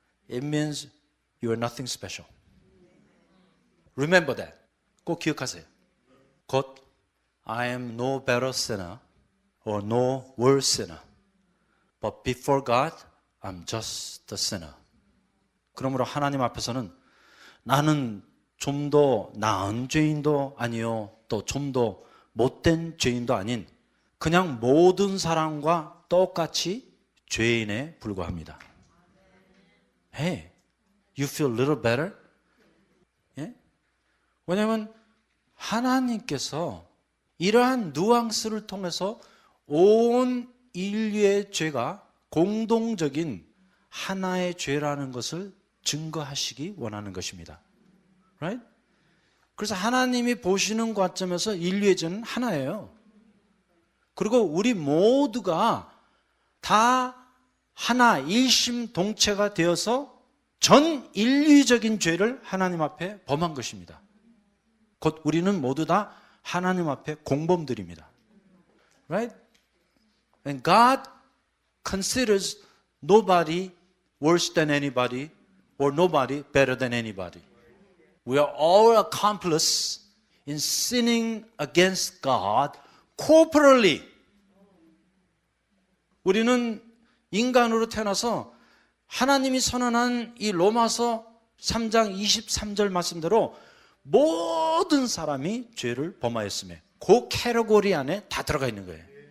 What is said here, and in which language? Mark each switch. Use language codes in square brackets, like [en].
[en] It means you are nothing special. Remember that. [ko] 꼭 기억하세요. 곧 [en] I am no better sinner or no worse sinner. But before God, I'm just a sinner. [ko] 그러므로 하나님 앞에서는 나는 좀 더 나은 죄인도 아니요, 또 좀 더 못된 죄인도 아닌 그냥 모든 사람과 똑같이 죄인에 불과합니다. [en] Hey, you feel a little better? [ko] 예? 왜냐하면 하나님께서 이러한 누앙스를 통해서 온 인류의 죄가 공동적인 하나의 죄라는 것을 증거하시기 원하는 것입니다. [en] Right? [ko] 그래서 하나님이 보시는 관점에서 인류의 죄는 하나예요. 그리고 우리 모두가 다 하나 일심동체가 되어서 전 인류적인 죄를 하나님 앞에 범한 것입니다. 곧 우리는 모두 다 하나님 앞에 공범들입니다. [en] Right? And God considers nobody worse than anybody or nobody better than anybody. We are all accomplices in sinning against God corporately. [ko] 우리는 인간으로 태어나서 하나님이 선언한 이 로마서 3장 23절 말씀대로 모든 사람이 죄를 범하였으며 그 캐러고리 안에 다 들어가 있는 거예요.